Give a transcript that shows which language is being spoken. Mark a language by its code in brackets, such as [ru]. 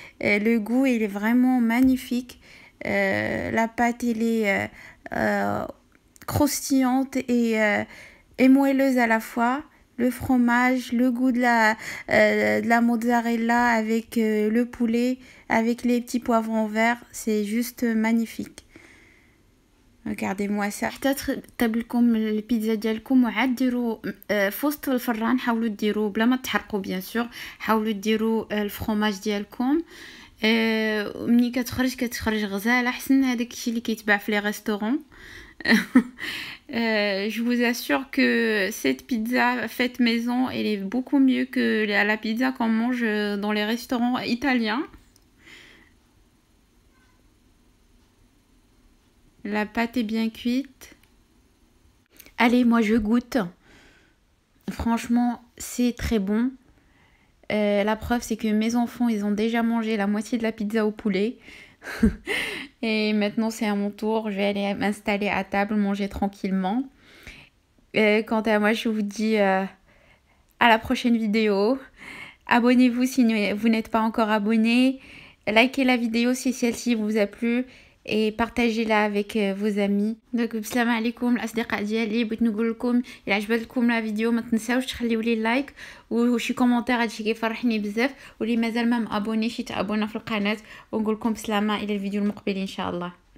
[fr] Le goût, il est vraiment magnifique. La pâte, elle est croustillante et moelleuse à la fois. Le fromage, le goût de la mozzarella avec le poulet, avec les petits poivrons verts, c'est juste magnifique. Regardez-moi ça. [ar] حتى تطيب لكم البيتزا ديالكم وعاد ديروا في وسط الفران، حاولوا ديروا بلا ما تحرقوا بيان سور، حاولوا ديروا الفرomage ديالكم. ملي كتخرج غزاله احسن هذاك الشيء اللي كيتباع في لي ريستورون. [fr] Je vous assure que cette pizza faite maison, elle est beaucoup mieux que la pizza qu'on mange dans les restaurants italiens. La pâte est bien cuite. Allez, moi je goûte. Franchement, c'est très bon. La preuve, c'est que mes enfants, ils ont déjà mangé la moitié de la pizza au poulet. Et maintenant, c'est à mon tour. Je vais aller m'installer à table, manger tranquillement. Quant à moi, je vous dis à la prochaine vidéo. Abonnez-vous si vous n'êtes pas encore abonné. Likez la vidéo si celle-ci vous a plu. Et partagez-la avec vos amis. [ar] Donc السلام عليكم الاصدقاء ديالي. بغيت نقول لكم الا عجبتكم لا فيديو ما تنساوش تخليو لي لايك وشي كومونتير، هادشي كيفرحني بزاف. واللي مازال ما مابونيش يتابونا في القناه. ونقول لكم بسلامه الى الفيديو المقبل ان شاء الله.